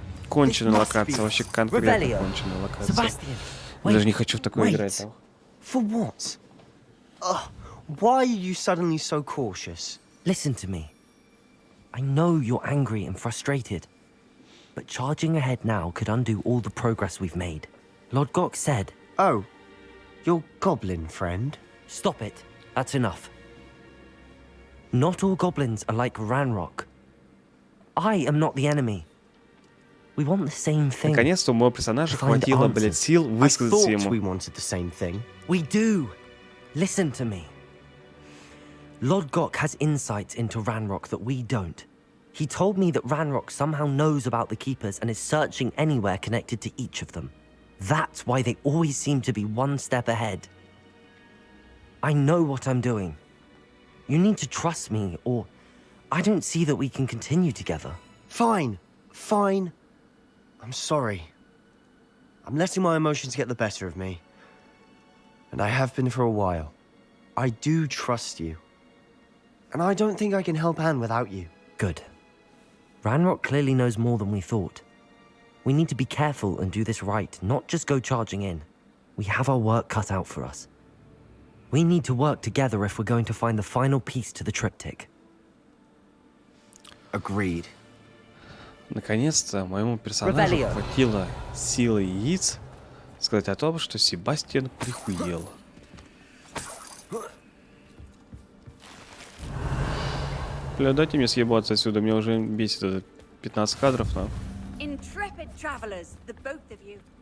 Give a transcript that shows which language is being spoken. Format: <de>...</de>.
<ru>Конченая локация, вообще конкретно конченая локация. Я даже не хочу в такое играть. Там.</ru> <en>For what? Why are you suddenly so cautious? Listen to me. I know you're angry and frustrated, but charging ahead now could undo all the progress we've made. Lord Gok said... Oh, your goblin friend? Stop it. That's enough. Not all goblins are like Ranrock. I am not the enemy. We want the same thing.</en> <ru>Наконец-то у моего персонажа хватило, блядь, сил высказаться ему.</ru> <en>We wanted the same thing. We do. Listen to me. Lord Gok has insights into Ranrock that we don't. He told me that Ranrock somehow knows about the Keepers and is searching anywhere connected to each of them. That's why they always seem to be one step ahead. I know what I'm doing. You need to trust me, or I don't see that we can continue together. Fine. Fine. I'm sorry. I'm letting my emotions get the better of me. And I have been for a while. I do trust you. And I don't think I can help Anne without you. Good. Ranrock clearly knows more than we thought. We need to be careful and do this right, not just go charging in. We have our work cut out for us. We need to work together if we're going to find the final piece to the triptych. Agreed.</en> <ru>Наконец-то моему персонажу хватило силы яиц сказать о том, что Себастьян прихуел. Бля, дайте мне съебаться отсюда, меня уже бесит это 15 кадров, на.</ru> <en>Intrepid travelers, the both of you.</en>